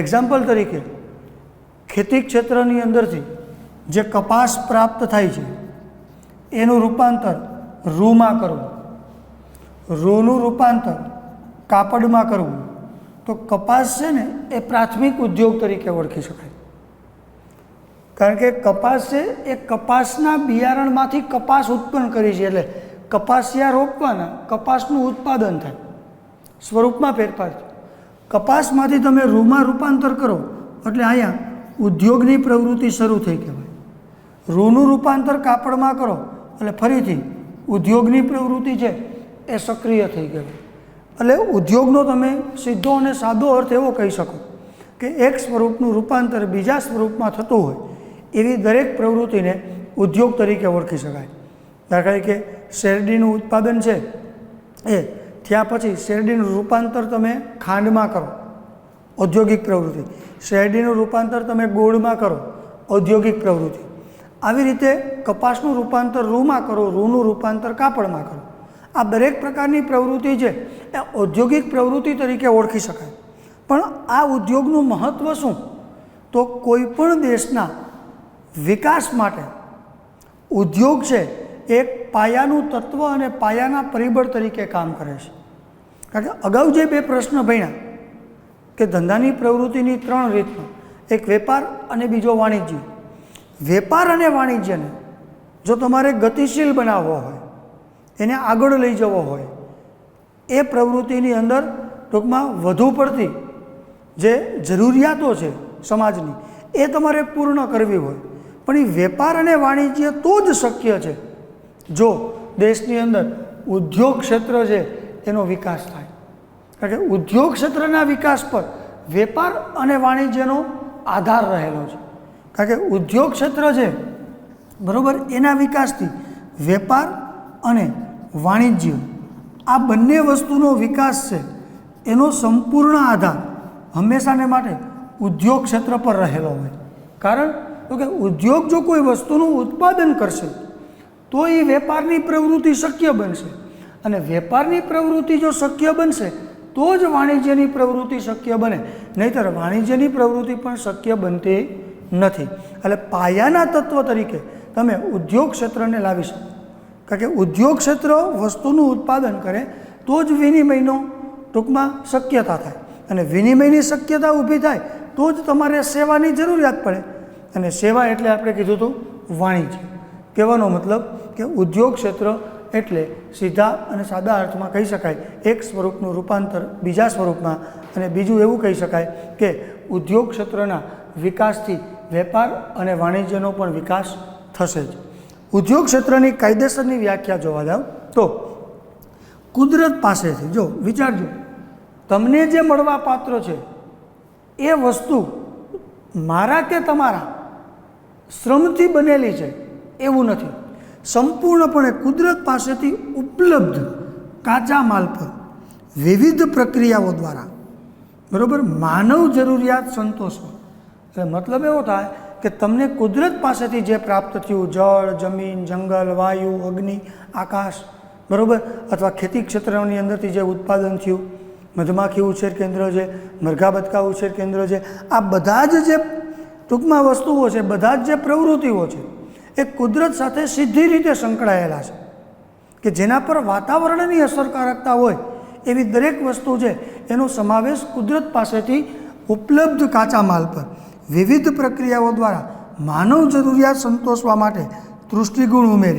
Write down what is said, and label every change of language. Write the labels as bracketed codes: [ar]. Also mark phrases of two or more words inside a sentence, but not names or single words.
[gu] એક્ઝામ્પલ તરીકે ખેતી ક્ષેત્રની અંદરથી જે કપાસ પ્રાપ્ત થાય છે એનું રૂપાંતર રૂમાં કરવું, રૂનું રૂપાંતર કાપડમાં કરવું તો કપાસ છે ને એ પ્રાથમિક ઉદ્યોગ તરીકે ઓળખી શકાય। કારણ કે કપાસ હૈ એક કપાસના બિયારણમાંથી કપાસ ઉત્પન્ન કરી છે એટલે કપાસિયા રોપવાના કપાસનું ઉત્પાદન થાય, સ્વરૂપમાં ફેરફાર થાય। કપાસમાંથી તમે રૂમાં રૂપાંતર કરો એટલે અહીંયા ઉદ્યોગની પ્રવૃત્તિ શરૂ થઈ કહેવાય। રૂનું રૂપાંતર કાપડમાં કરો એટલે ફરીથી ઉદ્યોગની પ્રવૃત્તિ છે એ સક્રિય થઈ કહેવાય। એટલે ઉદ્યોગનો તમે સીધો અને સાદો અર્થ એવો કહી શકો કે એક સ્વરૂપનું રૂપાંતર બીજા સ્વરૂપમાં થતું હોય એવી દરેક પ્રવૃત્તિને ઉદ્યોગ તરીકે ઓળખી શકાય। દાખલા તરીકે શેરડીનું ઉત્પાદન છે એ થયા પછી શેરડીનું રૂપાંતર તમે ખાંડમાં કરો, ઔદ્યોગિક પ્રવૃત્તિ। શેરડીનું રૂપાંતર તમે ગોળમાં કરો, ઔદ્યોગિક પ્રવૃત્તિ। આવી રીતે કપાસનું રૂપાંતર રૂમાં કરો, રૂનું રૂપાંતર કાપડમાં કરો। આ દરેક પ્રકારની પ્રવૃત્તિ છે એ ઔદ્યોગિક પ્રવૃત્તિ તરીકે ઓળખી શકાય। પણ આ ઉદ્યોગનું મહત્વ શું તો કોઈપણ દેશના વિકાસ માટે ઉદ્યોગ છે એક પાયાનું તત્વ અને પાયાના પરિબળ તરીકે કામ કરે છે। કારણ કે અગાઉ જે બે પ્રશ્ન ભણ્યા કે ધંધાની પ્રવૃત્તિની 3 રીતમાં, એક વેપાર અને બીજો વાણિજ્ય। વેપાર અને વાણિજ્યને જો તમારે ગતિશીલ બનાવવો હોય, એને આગળ લઈ જવો હોય, એ પ્રવૃત્તિની અંદર ટૂંકમાં વધુ પડતી જે જરૂરિયાતો છે સમાજની એ તમારે પૂર્ણ કરવી હોય। પણ એ વેપાર અને વાણિજ્ય તો જ શક્ય છે જો દેશની અંદર ઉદ્યોગ ક્ષેત્ર છે એનો વિકાસ થાય। કારણ કે ઉદ્યોગ ક્ષેત્રના વિકાસ પર વેપાર અને વાણિજ્યનો આધાર રહેલો છે। કારણ કે ઉદ્યોગ ક્ષેત્ર છે બરોબર એના વિકાસથી વેપાર અને વાણિજ્ય આ બંને વસ્તુનો વિકાસ છે એનો સંપૂર્ણ આધાર હમેશાને માટે ઉદ્યોગ ક્ષેત્ર પર રહેલો હોય। કારણ તો કિ ઉદ્યોગ જો કોઈ વસ્તુનું ઉત્પાદન કરશે તો યે વેપારની પ્રવૃત્તિ શક્ય બનશે અને વેપારની પ્રવૃત્તિ જો શક્ય બનશે તો જ વાણિજ્યની પ્રવૃત્તિ શક્ય બને, નહીંતર વાણિજ્યની પ્રવૃત્તિ પણ શક્ય બનતી નથી। એટલે પાયાના તત્વ તરીકે તમે ઉદ્યોગ ક્ષેત્રને લાવી શકો। કારણ કે ઉદ્યોગ ક્ષેત્ર વસ્તુનું ઉત્પાદન કરે તો જ વિનિમયનો ટૂંકમાં શક્યતા થાય અને વિનિમયની શક્યતા ઊભી થાય તો જ તમારે સેવાની જરૂરિયાત પડે અને સેવા એટલે આપણે કીધું તો વાણિજ્ય। કહેવાનો મતલબ કે ઉદ્યોગ ક્ષેત્ર એટલે સીધા અને સાદા અર્થમાં કહી શકાય એક સ્વરૂપનું રૂપાંતર બીજા સ્વરૂપમાં અને બીજું એવું કહી શકાય કે ઉદ્યોગ ક્ષેત્રના વિકાસથી વેપાર અને વાણિજ્યનો પણ વિકાસ થશે જ। ઉદ્યોગ ક્ષેત્રની કાયદેસરની વ્યાખ્યા જોવા જાઓ તો કુદરત પાસેથી જો વિચારજો તમને જે મળવા પાત્ર છે એ વસ્તુ મારા કે તમારા શ્રમથી બનેલી છે એવું નથી। સંપૂર્ણપણે કુદરત પાસેથી ઉપલબ્ધ કાચા માલ પર વિવિધ પ્રક્રિયાઓ દ્વારા બરોબર માનવ જરૂરિયાત સંતોષવા। મતલબ એવો થાય કે તમને કુદરત પાસેથી જે પ્રાપ્ત થયું જળ, જમીન, જંગલ, વાયુ, અગ્નિ, આકાશ બરોબર અથવા ખેતી ક્ષેત્રની અંદરથી જે ઉત્પાદન થયું, મધમાખી ઉછેર કેન્દ્ર છે, મરઘા બતકા ઉછેર કેન્દ્ર છે, આ બધા જ જે ટૂંકમાં વસ્તુઓ છે, બધા જ જે પ્રવૃત્તિઓ છે એ કુદરત સાથે સીધી રીતે સંકળાયેલા છે કે જેના પર વાતાવરણની અસરકારકતા હોય એવી દરેક વસ્તુ છે એનો સમાવેશ કુદરત પાસેથી ઉપલબ્ધ કાચા માલ પર વિવિધ પ્રક્રિયાઓ દ્વારા માનવ જરૂરિયાત સંતોષવા માટે તૃષ્ટિગુણ ઉમેરી.